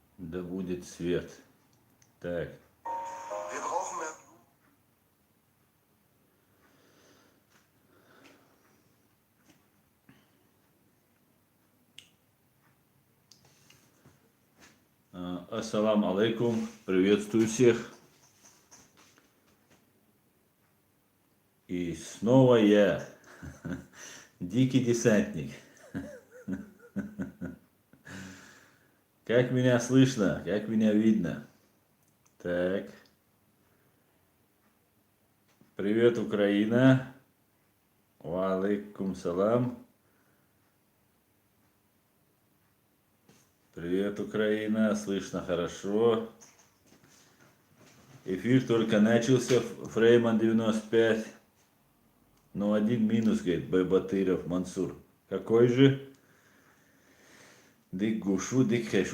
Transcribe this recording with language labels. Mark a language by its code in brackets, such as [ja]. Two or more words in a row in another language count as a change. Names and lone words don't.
[ru] Да будет свет. Так. [de] Wir brauchen mehr [ar] السلام عليكم. [ru] Приветствую всех. И снова я, дикий десантник. Как меня слышно? Как меня видно? Так. Привет, Украина. [ar] وعليكم السلام. [ru] Привет, Украина. Слышно хорошо. Эфир только начался. Фрейман 95. Но один минус, говорит, Байбатыров Мансур. Какой же? Дик Гушу, Дик Хэш.